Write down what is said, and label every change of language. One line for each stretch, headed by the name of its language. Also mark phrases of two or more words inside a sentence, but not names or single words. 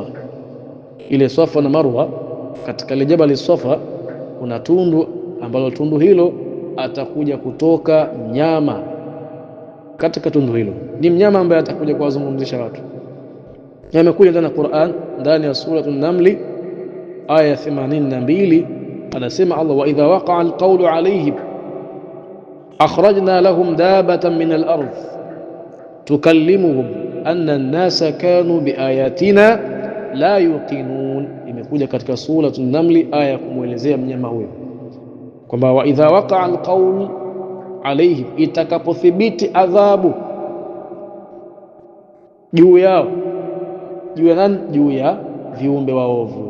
Swahili: Ile Swafa na Marwa, katika ile Jabal Swafa kuna tundu ambalo tundu hilo atakuja kutoka mnyama. Katika tundu hilo ni mnyama ambaye atakuja kuwazungumzisha watu. Yamekuja ndani ya Qur'an, ndani ya suratul Naml aya 82, anasema Allah,
Arabic: وإذا وقع القول عليهم أخرجنا لهم دابة من الأرض تكلمهم أن الناس كانوا بآياتنا لا يوقنون,
Swahili: imekuja katika suratul Namli aya ya kumuelezea mnyama huyo kwamba
Arabic: وإذا وقع القول عليهم,
Swahili: itakapothibiti adhabu juu yao. Juu ya nani? Juu ya viumbe waovu.